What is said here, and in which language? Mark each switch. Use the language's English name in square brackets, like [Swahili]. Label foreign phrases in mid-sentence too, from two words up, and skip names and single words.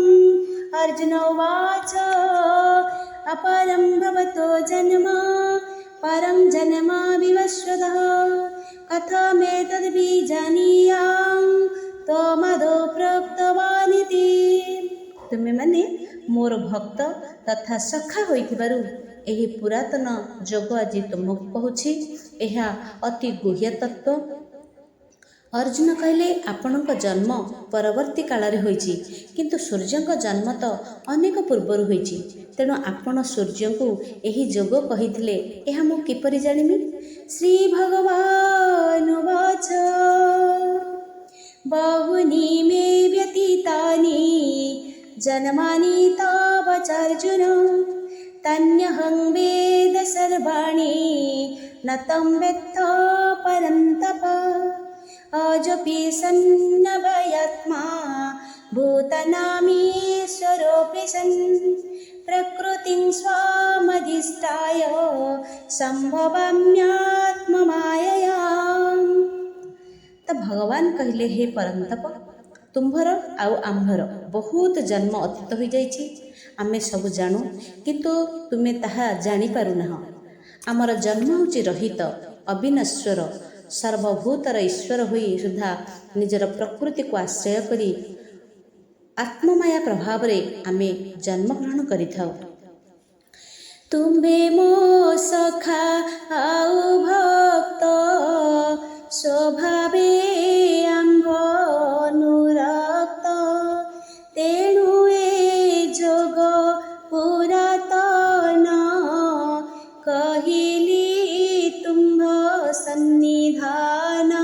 [Sanskrit] अर्जुन उवाच अपरं भवतो जन्म परं जन्म विवस्वतः कथमेतद्विजानीयाम् त्वमदौ प्रोक्तवानिति। [Odia] ତୁମେ ମାନେ ମୋର ଭକ୍ତ ତଥା ସଖା ହୋଇଥିବାରୁ ଏହି ପୁରାତନ ଯୋଗ ଆଜି ତୁମକୁ କହୁଛି। ଏହା ଅତି ଗୁହ୍ୟ ତତ୍ତ୍ୱ। ଅର୍ଜୁନ କହିଲେ ଆପଣଙ୍କ ଜନ୍ମ ପରବର୍ତ୍ତୀ କାଳ ରେ ହୋଇଛି କିନ୍ତୁ ସୂର୍ଯ୍ୟଙ୍କ ଜନ୍ମ ତ ଅନେକ ପୂର୍ବରୁ ହୋଇଛି। ତେଣୁ ଆପଣ ସୂର୍ଯ୍ୟଙ୍କୁ ଏହି ଯୋଗ କହିଥିଲେ ଏହା ମୁଁ କିପରି ଜାଣିବି। [Sanskrit] श्री भगवान वाच बहुनी मे व्यतीतानि जन्मानि तावचार्जुन तन्यहं वेद सर्वाणि न तं वेत्थ परन्तप। अजपि सन्नवयात्मा भूतनामीश्वरोऽपि सन् प्रकृतिं स्वामधिष्ठाय संभवाम्यात्ममायया। [Odia] ତ ଭଗବାନ କହିଲେ ହେ ପରନ୍ତପ ତୁମ୍ଭର ଆଉ ଆମ୍ଭର ବହୁତ ଜନ୍ମ ଅତୀତ ହୋଇ ଯାଇଛି। ଆମେ ସବୁ ଜାଣୁ କିନ୍ତୁ ତୁମେ ତାହା ଜାଣି ପାରୁ ନାହଁ। ଆମର ଜନ୍ମ ହୋଇଛି ରହିତ ଅବିନଶ୍ୱର ସର୍ବଭୂତର ଈଶ୍ୱର ହୋଇ ସୁଦ୍ଧା ନିଜର ପ୍ରକୃତି କୁ ଆଶ୍ରୟ କରି ଆତ୍ମମାୟା ପ୍ରଭାବ ରେ ଆମେ ଜନ୍ମ ଗ୍ରହଣ କରିଥାଉ। ତୁମ୍ଭେ ମୋ ସଖା ଆଉ ଭକ୍ତ, ସ୍ୱଭାବେ ଆମ୍ଭ ଅନୁରକ୍ତ। ତେଣୁ ଏ ଯୋଗ ପୁରାତନ, କହିଲି ତୁମ୍ଭ ସନ୍ନିଧାନ।